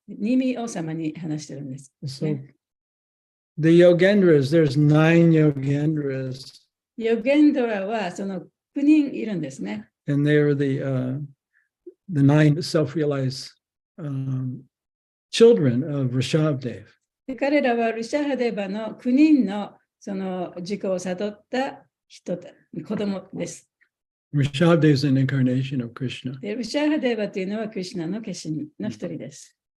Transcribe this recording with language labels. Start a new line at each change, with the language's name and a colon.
Japanese: ニミ王様に話してるんです。
English: So the Yogendras, there's 9 Yogendras.
Japanese: ヨゲンドラはその9人いるんですね。
English: And they are the 9 self-realized children of Rishabdev.
Japanese: で彼らはルシャハデバの9人のその自己を悟った子供です。
English: Rishabdev is an incarnation of Krishna.
Japanese: でルシャハデバというのはクリシュナの化身の一人です。